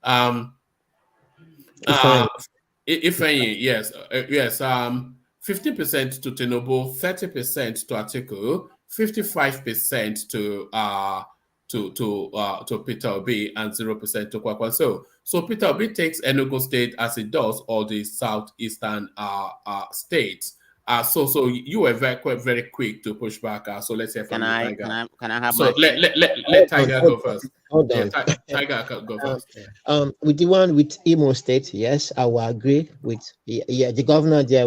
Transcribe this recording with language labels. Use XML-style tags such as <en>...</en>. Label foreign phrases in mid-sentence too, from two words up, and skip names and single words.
<en>Ifeanyi, yes. 50% to Tinubu, 30% to Atiku, 55% to Peter Obi and 0% to Kwakwanso. So Peter Obi takes Enugu State as it does all the southeastern states. So you were very quick to push back. So let's hear from you, Tiger. Can I have so my let Tiger go first. Hold on. Tiger go first. With the one with Imo State, yes, I will agree with the governor there.</en>